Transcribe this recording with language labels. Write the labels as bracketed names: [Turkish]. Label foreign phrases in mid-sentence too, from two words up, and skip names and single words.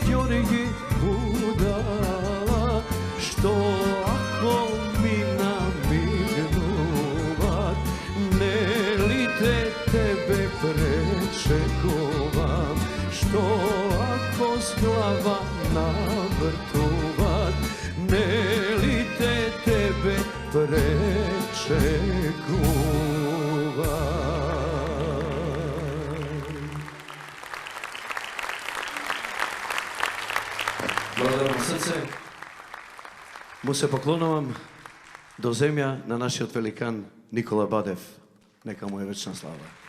[Macedonian] Ѓорги будала, што ако ми намигнуват, не ли тебе пречековам, што ако с глава навртуват, не ли тебе пречекувам. Благодарам срце. Му се поклонувам до земја на нашиот великан Никола Бадев. Нека му е вечна слава.